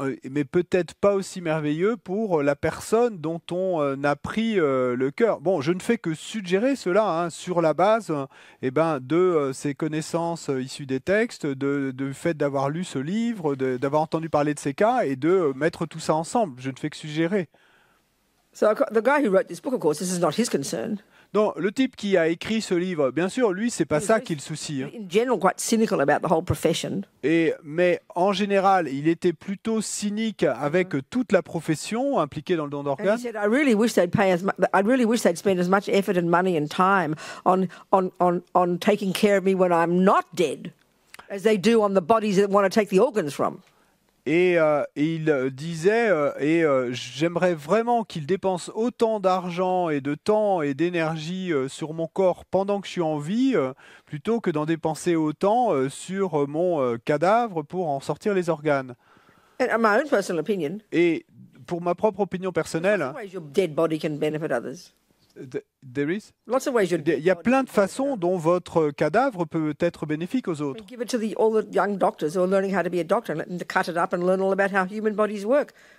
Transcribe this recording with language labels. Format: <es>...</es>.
<fr>Mais peut-être pas aussi merveilleux pour la personne dont on a pris le cœur. Bon, je ne fais que suggérer cela sur la base de ces connaissances issues des textes, du fait d'avoir lu ce livre, d'avoir entendu parler de ces cas et de mettre tout ça ensemble. Je ne fais que suggérer.</fr> <en>So the guy who wrote this book, of course, this is not his concern.</en> <fr>Donc, le type qui a écrit ce livre, bien sûr, lui, c'est pas ça qui le soucie.</fr> <en>In general, quite cynical about the whole profession.</en> <fr>Mais en général, il était plutôt cynique avec toute la profession impliquée dans le don d'organes.</fr> <en>And he said, I really wish they'd spend as much effort and money and time on taking care of me when I'm not dead, as they do on the bodies that want to take the organs from.</en> <fr>Et il disait, j'aimerais vraiment qu'il dépense autant d'argent et de temps et d'énergie sur mon corps pendant que je suis en vie, plutôt que d'en dépenser autant sur mon cadavre pour en sortir les organes.</fr> <en>And my own personal opinion.</en> <fr>Et pour ma propre opinion personnelle,</fr> <en>your dead body can benefit others. There is? Lots of ways</en> <fr>Il y a plein de façons dont votre cadavre peut être bénéfique aux autres.</fr> <en>Give it to all the young doctors who are learning how to be a doctor and let them cut it up and learn all about how human bodies work.</en>